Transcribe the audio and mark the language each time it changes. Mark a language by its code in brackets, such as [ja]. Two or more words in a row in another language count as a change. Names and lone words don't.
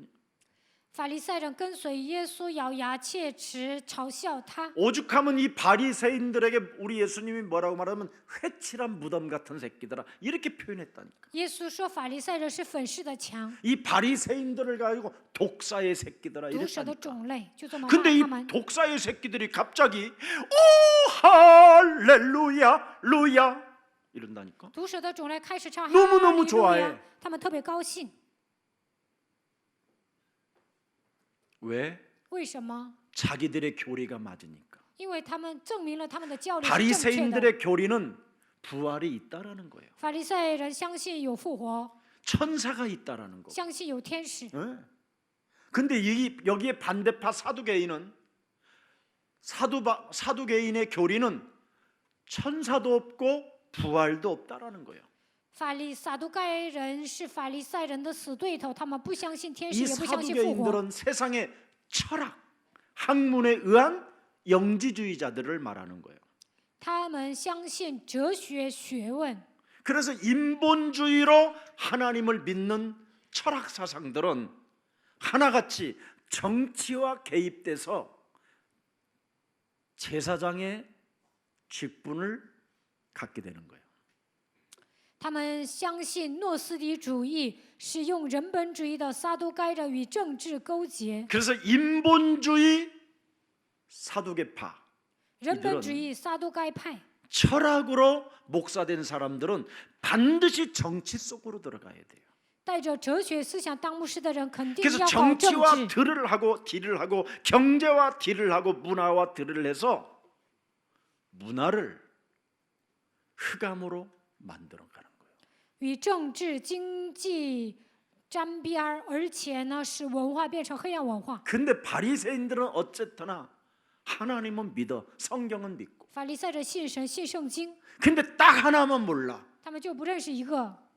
[zh] 法利赛人跟随耶稣，咬牙切齿，嘲笑他。 [ko] 오죽하면 이 바리새인들에게 우리 예수님이 뭐라고 말하면 회칠한 무덤 같은 새끼들아 이렇게 표현했다니까. [zh] 耶稣说法利赛人是粉饰的墙， [ko] 이 바리새인들을 가지고 독사의 새끼들아 [zh] 毒蛇的 [ko] 이랬다니까. [zh] 种类，就这么骂 [ko] 근데 이 [zh] 他们。 [ko] 독사의 새끼들이 갑자기 오 할렐루야 루야 이런다니까. [zh] 毒蛇的种类开始唱 [ko] 너무너무 [zh] 哈利路 [ko] 좋아해 [zh] 亚，他们特别高兴。 [ko] 왜? [zh] 为什么？ [ko] 자기들의 교리가 맞으니까. [zh] 因为他们证明了他们的教理是正确的。 [ko] 바리새인들의 교리는 부활이 있다라는 거예요. [zh] 法利赛人相信有复活， [ko] 천사가 있다라는 거. [zh] 相信有天使。 [ko] 네. 근데 여기에 반대파 사두개인은 사두개인의 교리는 천사도 없고 부활도 없다라는 거예요. [zh] 法利撒都该人是法利赛人的死对头，他们不相信天使， [ko] 이 [zh] 也不相信复活。 [ko] 사두개인들은 세상의 철학, 학문에 의한 영지주의자들을 말하는 거예요. [zh] 他们相信哲学学问， [ko] 그래서 인본주의로 하나님을 믿는 철학 사상들은 하나같이 정치와 개입돼서 제사장의 직분을 갖게 되는 거예요. [zh] 他们相信诺斯底主义是用人本主义的撒都该人与政治勾结， [ko] 그래서 인본주의 사두개파 [zh] 人本主义撒都该派。 [ko] 철학으로 목사된 사람들은 반드시 정치 속으로 들어가야 돼요. [zh] 带着哲学思想当牧师的人，肯定 [ko] 그래서 [zh] 要搞政 [ko] 정치와 [zh] 治。 [ko] 딜을 하고 경제와 딜을 하고 문화와 딜을 해서 문화를 흑암으로 만들어가는 거예요. [zh] 与政治、经济沾边儿，而且呢，使文化变成黑暗文化。 [ko] 근데 바리새인들은 어쨌거나 하나님은 믿어, 성경은 믿고. [zh] 法利赛人信神信圣经， [ko] 근데 딱 하나만 몰라. [zh] 他们就不认识一个